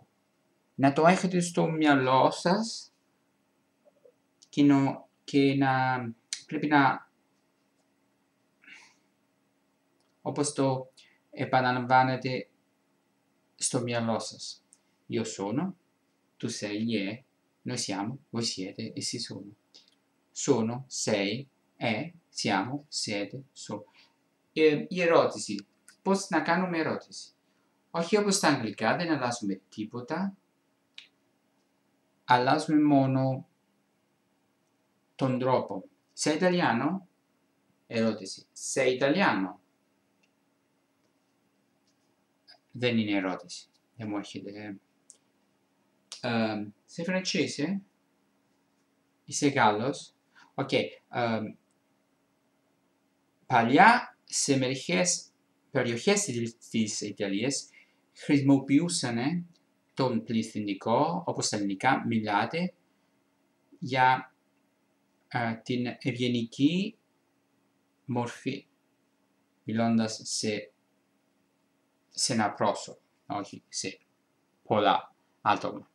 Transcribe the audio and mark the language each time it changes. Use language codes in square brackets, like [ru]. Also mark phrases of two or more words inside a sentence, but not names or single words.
[el] Να το έχετε στο μυαλό σας και πρέπει να, όπως το επαναλαμβάνετε στο μυαλό σας. [it] Io sono, tu sei, è, noi siamo, voi siete, essi sono. Sono, sei, è, siamo, siete, so. [el] Η ερώτηση. Πώς να κάνουμε ερώτηση. Όχι όπως στα αγγλικά, δεν αλλάζουμε τίποτα. Αλλάζουμε μόνο τον τρόπο. [it] Sei italiano? Ερώτηση. Sei italiano? [el] Δεν είναι ερώτηση. Δεν μου έρχεται. [it] Sei francese? [el] Είσαι Γάλλος? Οκ. Παλιά, σε μερικές περιοχές της Ιταλίας, χρησιμοποιούσαν τον πληθυντικό, όπως στα ελληνικά μιλάτε, για την ευγενική μορφή, μιλώντας σε ένα πρόσωπο, όχι σε πολλά άτομα.